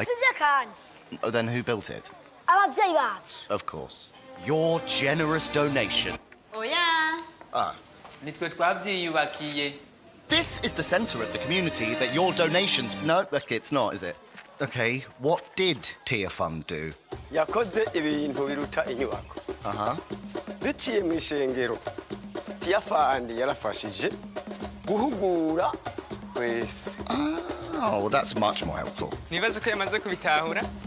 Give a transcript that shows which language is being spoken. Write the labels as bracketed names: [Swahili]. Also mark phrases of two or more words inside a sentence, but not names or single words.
[English] Oh, then who built it? Of course. Your generous donation. Oh, yeah. This is the centre of the community that your donations... No, look, it's not, is it? Okay, what did TearFund do? [Rundi] Biciye mu ishengero TearFund yarafashije guhugura wese. [English] Oh, well, that's much more helpful. [Rundi] Nibaza ko yamaze kubitahura.